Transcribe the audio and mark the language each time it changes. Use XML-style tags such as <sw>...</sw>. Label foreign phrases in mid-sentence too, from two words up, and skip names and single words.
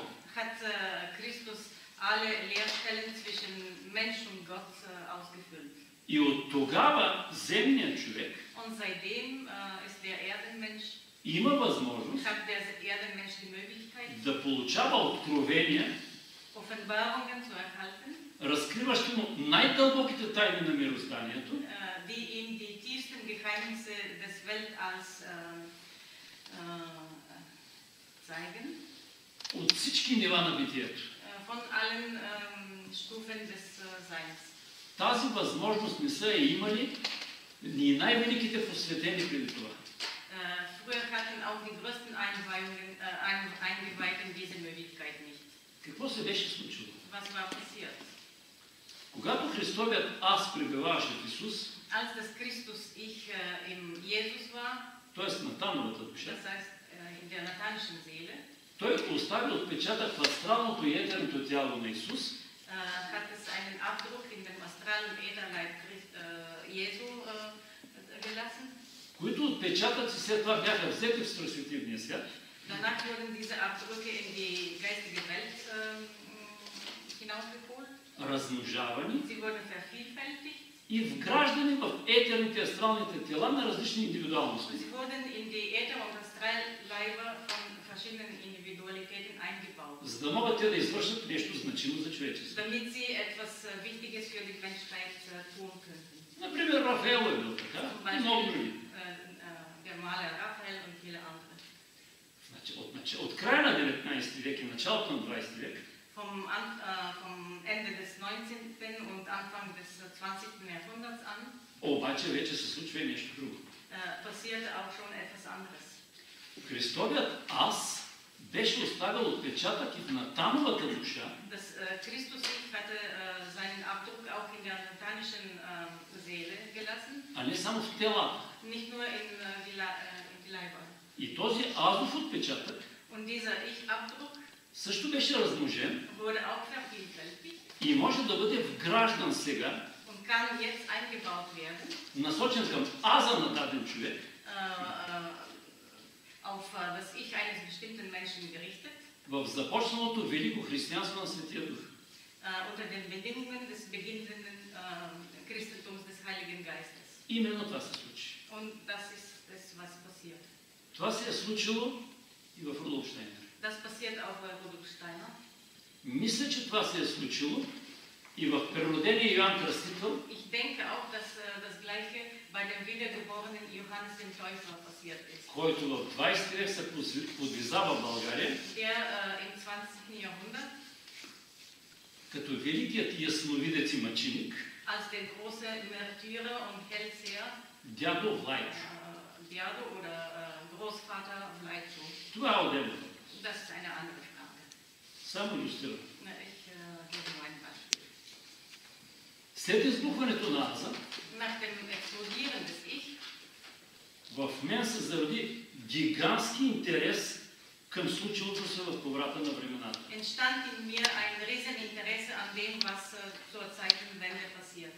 <de>hat Christus alle Leerstellen zwischen Mensch und Gott ausgefüllt.</de> <bg>И от тогава земният човек</bg> <de>Und seitdem ist der Erdenmensch,</de> <bg>има възможност</bg> <de>hat der Erdenmensch die Möglichkeit,</de> <bg>да получава откровения,</bg> <de>Offenbarungen zu erhalten,</de> <bg>разкриващи му най-дълбоките тайни на мирозданието,</bg> <de>die ihm die tiefsten Geheimnisse des Weltalls zeigen,</de> <bg>от всички нива на битието.</bg> <de>von allen Stufen des Seins.</de> <bg>Тази възможност не са имали ни най-великите посветени преди това.</bg> <de>Früher hatten auch die größten Eingeweihten diese Möglichkeit nicht.</de> <bg>Какво се беше случило?</bg> <de>Was war passiert?</de> <bg>Когато Христовият аз пребиваваше в Исус,</bg> <de>Als das Christus-Ich im Jesus war,</de> <bg>т.е. на Натановата душа,</bg> <de>das heißt in der nathanischen Seele,</de> <bg>той остави отпечатък в астралното и етерното тяло на Исус,</bg> <de>hat es einen Abdruck in dem astralen Ätherleib Jesu gelassen.</de> <bg>които отпечатъци след това бяха взети в стросветивния свят.</bg> <de>Danach wurden diese Abdrücke in die geistige Welt hinausgeholt.</de> <bg>Размножавани</bg> <de>Sie wurden vervielfältigt.</de> <bg>и вграждани в етерните астралните тела на различни индивидуалности.</bg> <de>Sie wurden in die Äther- und Astralleiber von verschiedenen Individualitäten eingebaut.</de> <bg>За да могат те да извършат нещо значимо за човечеството.</bg> <de>Damit sie etwas Wichtiges für die Menschheit tun könnten.</de> <bg>Например, Рафаел е бил така, и много други.</bg> <de>Der Maler Raphael und viele andere.</de> <bg>От края на 19 век и началото на 20 век</bg> <de>Vom Ende des 19. und Anfang des 20. Jahrhunderts an</de> <bg>обаче вече се случва и нещо друго.</bg> <de>passierte auch schon etwas anderes.</de> <bg>Христовият аз беше оставил отпечатък и в Натановата душа,</bg> <de>Das Christus-Ich hatte seinen Abdruck auch in der nathanischen Seele gelassen,</de> <bg>а не само в телата.</bg> <de>nicht nur in die Leiber.</de> <bg>И този азов отпечатък</bg> <de>Und dieser Ich-Abdruck</de> <bg>също беше размножен</bg> <de>wurde auch vervielfältigt</de> <bg>и може да бъде вграждан сега,</bg> <de>und kann jetzt eingebaut werden,</de> <bg>насочен към аза на даден човек,</bg> <de>auf das Ich eines bestimmten Menschen gerichtet,</de> <bg>в започналото велико християнство на Светия Дух.</bg> <de>Unter den Bedingungen des beginnenden Christentums des Heiligen Geistes.</de> <bg>Именно това се случи.</bg> <de>Und das ist es, was passiert.</de> <bg>Това се е случило и в Рудолф Штайнер.</bg> <de>Das passiert auch bei Rudolf Steiner.</de> <bg>Мисля, че това се е случило и в преродения Йоан Кръстител,</bg> <de>Ich denke auch, dass das Gleiche bei dem wiedergeborenen Johannes dem Täufer passiert ist.</de> <bg>който в 20 век се подвизава в България,</bg> <de>Der im 20. Jahrhundert</de> <bg>като великият ясновидец и мъченик,</bg> <de>als der große Märtyrer und Hellseher,</de> <bg>дядо Влайчо.</bg> <de>Diado oder Großvater Vlaicho.</de> <bg>Това е отделно.</bg> <de>Das ist eine andere Frage.</de> <bg>Само илюстрирам.</bg> <de>Ich gebe nur ein Beispiel.</de> <bg>След избухването на аза,</bg> <de>Nach dem Explodieren des Ich</de> <bg>в мен се зароди гигантски интерес към случилото се в поврата на времената.</bg> <de>entstand in mir ein Rieseninteresse an dem, was zur Zeitenwende passierte.</de>